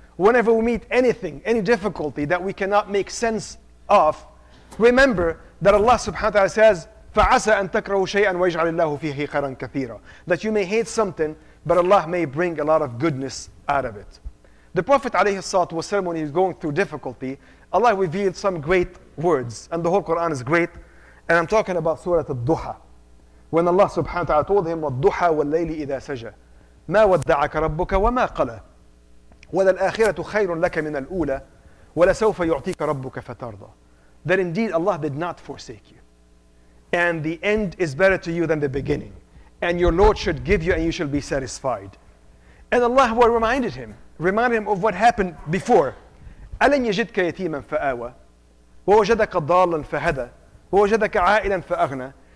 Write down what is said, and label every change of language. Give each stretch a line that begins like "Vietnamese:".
English: Whenever we meet anything, any difficulty that we cannot make sense of, remember that Allah subhanahu wa ta'ala says,
Arabic: فَعَسَى أَن تَكْرَهُ شَيْئًا وَيَجْعَلِ اللَّهُ فِيهِ خَيْرًا كَثِيرًا.
English: That you may hate something, but Allah may bring a lot of goodness out of it. The Prophet ﷺ, when he was going through difficulty, Allah revealed some great words, and the whole Quran is great, and I'm talking about Surah Al-Duha. When Allah subhanahu wa ta'ala told him,
Arabic: وَالضُّحَى وَاللَّيْلِ إِذَا سَجَى مَا وَدَّعَكَ رَبُّكَ وَمَا قَلَى وَلَلْآخِرَةُ خَيْرٌ لَكَ مِنَ الْأُولَى وَلَسَوْفَ يُعْطِيكَ رَبُّكَ فَتَرْضَى.
English: That indeed Allah did not forsake you. And the end is better to you than the beginning. And your Lord should give you and you shall be satisfied. And Allah reminded him of what happened before.
Arabic: أَلَنْ يَجِدْكَ يَتِيمًا فَآوَى وَوَجَدَكَ ضَالًا فَهَدَى وَوَجَدَكَ عَائِلًا فَأَغْنَى.